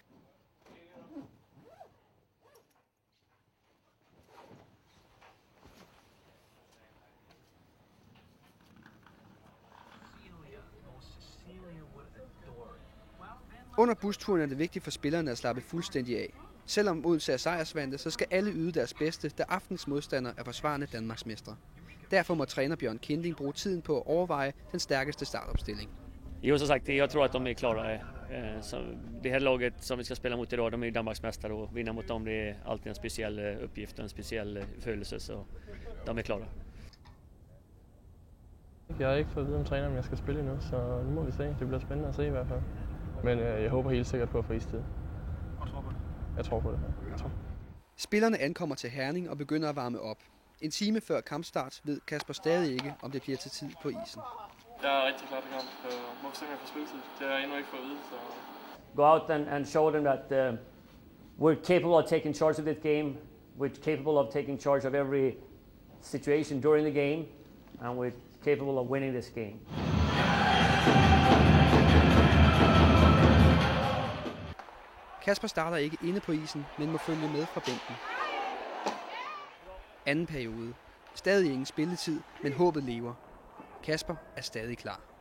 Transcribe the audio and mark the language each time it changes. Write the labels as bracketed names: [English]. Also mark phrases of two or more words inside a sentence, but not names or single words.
[Danish] Under busturen er det vigtigt for spillerne at slappe fuldstændig af. Selvom Odense er sejrsvante, så skal alle yde deres bedste, da aftens modstander er forsvarende Danmarksmestre. Derfor må træner Bjørn Kinding bruge tiden på at overveje den stærkeste startopstilling. Jo, [Swedish] som sagt, jag tror att de är klara. Det här laget som vi ska spela mot idag, de är Danmarksmästare och vinna mot dem, det är alltid en speciell uppgift och en speciell følelse, så de är klara. [Danish] Jeg har ikke fået at vide om træneren, om jeg skal spille endnu, så nu må vi se. Det bliver spændende at se i hvert fald. Men jeg håber helt sikkert på at få istid. Og tror på det? Jeg tror på det. Jeg tror. Spillerne ankommer til Herning og begynder at varme op. En time før kampstart ved Kasper stadig ikke, om det bliver til tid på isen. Jeg er rigtig klar til kamp. Må vi simpelthen få spilletid. Det har jeg endnu ikke fået at vide. Så... [English] Go out and show them that we're capable of taking charge of this game, we're capable of taking charge of every situation during the game, and we're capable of winning this game. [Danish] Kasper starter ikke inde på isen, men må følge med fra bænken. Anden periode. Stadig ingen spilletid, men håbet lever. Kasper er stadig klar.